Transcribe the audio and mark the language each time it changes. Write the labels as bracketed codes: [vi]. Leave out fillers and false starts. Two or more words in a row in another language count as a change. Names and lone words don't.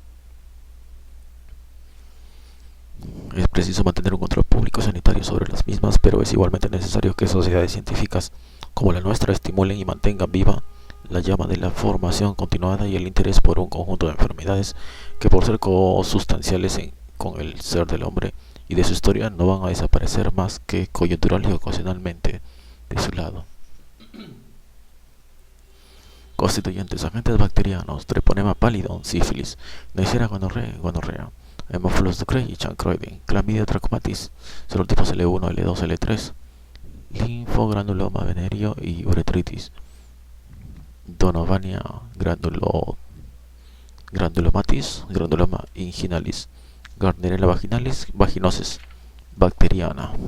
[es] Es preciso mantener un control público sanitario sobre las mismas, pero es igualmente necesario que sociedades científicas como la nuestra estimulen y mantengan viva la llama de la formación continuada y el interés por un conjunto de enfermedades que, por ser consustanciales con el ser del hombre y de su historia, no van a desaparecer más que coyuntural y ocasionalmente de su lado. Constituyentes: agentes bacterianos, treponema pallidum, sífilis, Neisseria gonorrea, Haemophilus ducreyi, chancroides, Chlamydia trachomatis, serotipos L1, L2, L3, linfogranuloma venéreo y uretritis, Donovania granulomatis, granuloma inginalis, Gardnerella vaginalis, vaginosis bacteriana.